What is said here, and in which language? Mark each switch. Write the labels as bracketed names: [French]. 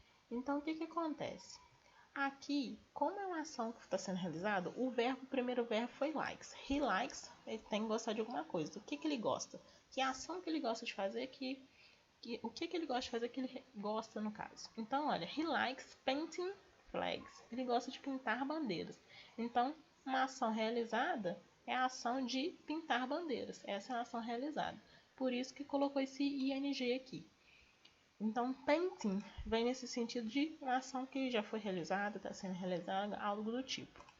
[Portuguese] Então, o que acontece? Aqui, como é uma ação que está sendo realizada, o primeiro verbo foi likes. He likes, ele tem que gostar de alguma coisa. Do que ele gosta? Que a ação que ele gosta de fazer, o que ele gosta de fazer, que ele gosta no caso. Então, olha, [English] he likes painting flags. [Portuguese] Ele gosta de pintar bandeiras. Então, uma ação realizada é a ação de pintar bandeiras. Essa é a ação realizada. Por isso que colocou esse ing aqui. Então, painting vem nesse sentido de uma ação que já foi realizada, está sendo realizada, algo do tipo.